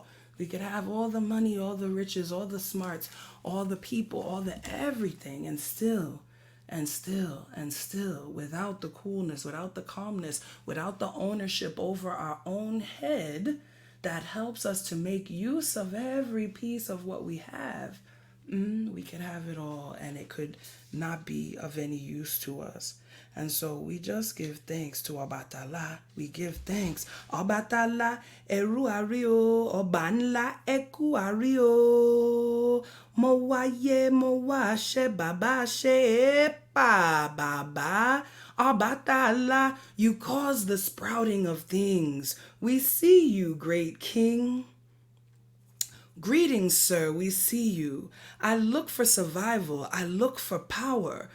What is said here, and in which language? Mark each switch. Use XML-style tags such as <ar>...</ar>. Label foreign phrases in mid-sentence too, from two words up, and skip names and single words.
<en>We could have all the money, all the riches, all the smarts, all the people, all the everything, and still, without the coolness, without the calmness, without the ownership over our own head that helps us to make use of every piece of what we have, we could have it all and it could not be of any use to us. And so we just give thanks to Obatala. We give thanks.</en> <yo>Obatala eru ario, obanla eku ario. Mo waye mo wa she baba she pa baba.</yo> <en>Obatala, you cause the sprouting of things. We see you, great king. Greetings, sir, we see you. I look for survival. I look for power.</en>